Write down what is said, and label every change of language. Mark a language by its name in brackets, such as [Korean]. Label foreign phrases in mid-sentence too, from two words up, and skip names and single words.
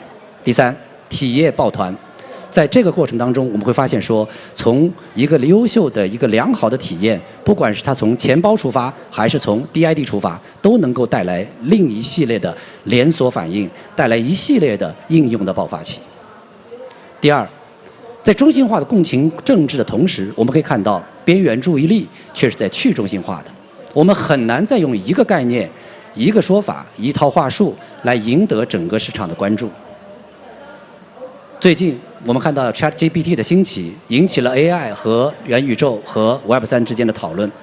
[Chinese] 第三，體業抱團。在這個過程當中，我們會發現說，從一個優秀的、一個良好的體驗，不管是它從錢包出發，還是從 DID 出發，都能夠帶來另一系列的連鎖反應，帶來一系列的應用的爆發期。第二， 在中心化的共情政治的同时，我们可以看到边缘注意力却是在去中心化的。我们很难再用一个概念、一个说法、一套话术来赢得整个市场的关注。最近我们看到 ChatGPT 的兴起，引起了 AI 和元宇宙和 Web3 之间的讨论。